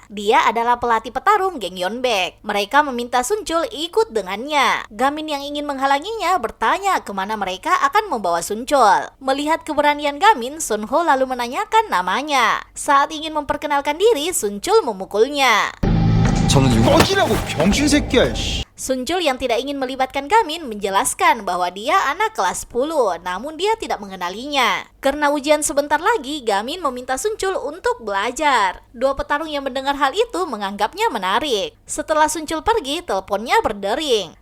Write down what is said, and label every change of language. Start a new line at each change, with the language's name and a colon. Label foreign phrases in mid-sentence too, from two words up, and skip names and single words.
Indonesian: Dia adalah pelatih petarung geng Yeonbaek. Mereka meminta Sunchul ikut dengannya. Gamin yang ingin menghalanginya bertanya kemana mereka akan membawa Sunchul. Melihat keberanian Gamin, Sun-ho lalu menanyakan namanya. Saat ingin memperkenalkan diri, Sunchul memukulnya.
Korean: 저는 꺼지라고 병신 새끼야.
Indonesian: Sunchul yang tidak ingin melibatkan Gamin menjelaskan bahwa dia anak kelas 10, namun dia tidak mengenalinya. Karena ujian sebentar lagi, Gamin meminta Sunchul untuk belajar. Dua petarung yang mendengar hal itu menganggapnya menarik. Setelah Sunchul pergi, teleponnya berdering.